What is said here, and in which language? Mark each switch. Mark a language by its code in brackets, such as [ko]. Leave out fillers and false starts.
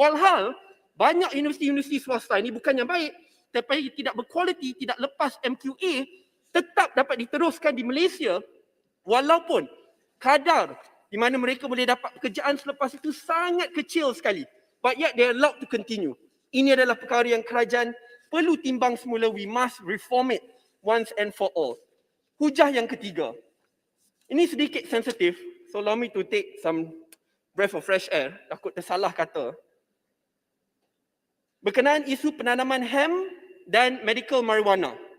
[ms] Walhal, banyak universiti-universiti swasta ini bukan yang baik, tapi tidak berkualiti, tidak lepas MQA, tetap dapat diteruskan di Malaysia walaupun kadar di mana mereka boleh dapat pekerjaan selepas itu sangat kecil sekali. [en] But yet they are allowed to continue. [ms] Ini adalah perkara yang kerajaan perlu timbang semula. [en] We must reform it once and for all. [ms] Hujah yang ketiga. Ini sedikit sensitif. [en] So allow me to take some breath of fresh air. [ms] Takut tersalah kata. Berkenaan isu penanaman hemp dan medical marijuana.